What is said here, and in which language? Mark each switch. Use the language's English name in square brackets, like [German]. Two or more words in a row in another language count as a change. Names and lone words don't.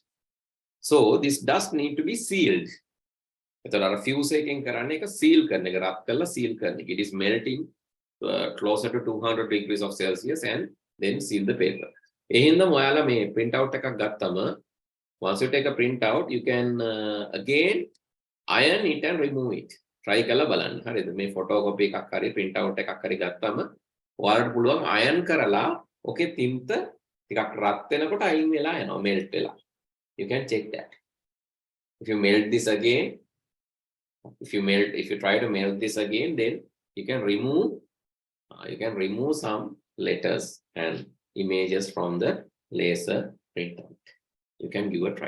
[English] So this dust need to be sealed. There are a few seconds seal it is melting closer to 200 degrees of Celsius and then seal the paper. Print out once you take a print out, you can again iron it and remove it. [Sinhala] Try කළා බලන්. හරිද මේ photocopy එකක් හරි [English] print out [Sinhala] එකක් හරි ගත්තම ඔයාලට පුළුවන් iron කරලා ඔකේ තින්ත ටිකක් රත් වෙනකොට අයින් වෙලා යනවා melt වෙලා. [English] You can check that. If you melt this again, if you try to melt this again, then you can remove some letters and images from the laser printout. You can give a try.